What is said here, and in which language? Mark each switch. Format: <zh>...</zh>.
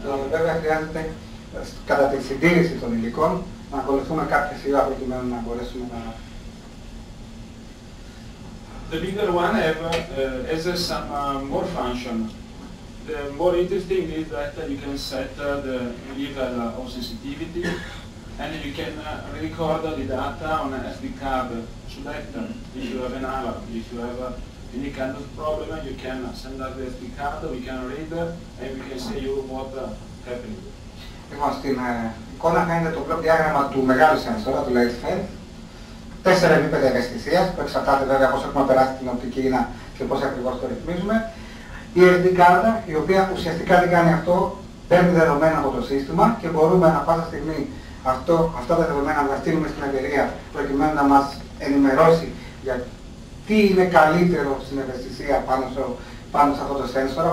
<el>Βέβαια χρειάζεται κατά τη συντήρηση των υλικών να ακολουθούμε κάποια σειρά προκειμένου να μπορέσουμε να...</el> <en>The bigger one has some more function. The more interesting is that you can set the level of sensitivity and you can record the data on an SD card selector. If you have an alarm, if you have any kind of problem, you can send us the SD card, we can read and we can say you what happened.</en> <el>Λοιπόν, στην εικόνα φαίνεται το πρώτο διάγραμμα του μεγάλου σένσορα, του LightFan. 4 επίπεδα ευαισθησίας, που εξαρτάται βέβαια πώς έχουμε περάσει την οπτική ίνα και πώς ακριβώς το ρυθμίζουμε. Η SD κάρτα, η οποία ουσιαστικά δεν κάνει αυτό, παίρνει δεδομένα από το σύστημα και μπορούμε ανά πάσα στιγμή αυτά τα δεδομένα να τα στείλουμε στην εταιρεία προκειμένου να μας ενημερώσει για τι είναι καλύτερο στην ευαισθησία πάνω σε αυτό το σένσορα.</el>